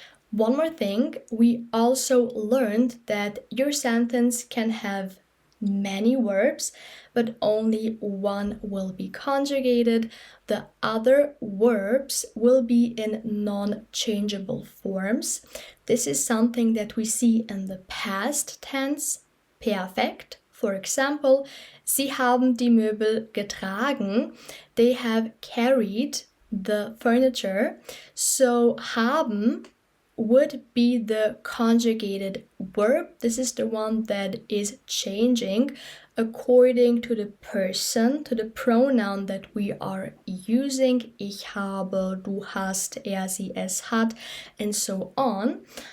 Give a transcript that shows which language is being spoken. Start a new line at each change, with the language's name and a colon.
English: One more thing, we also learned that your sentence can have many verbs, but only one will be conjugated. The other verbs will be in non-changeable forms. This is something that we see in the past tense, perfekt. For example,
German: Sie haben die Möbel getragen.
English: They have carried the furniture. So haben would be the conjugated verb. This is the one that is changing according to the person, to the pronoun that we are using.
German: Ich habe, du hast, er, sie, es hat,
English: and so on.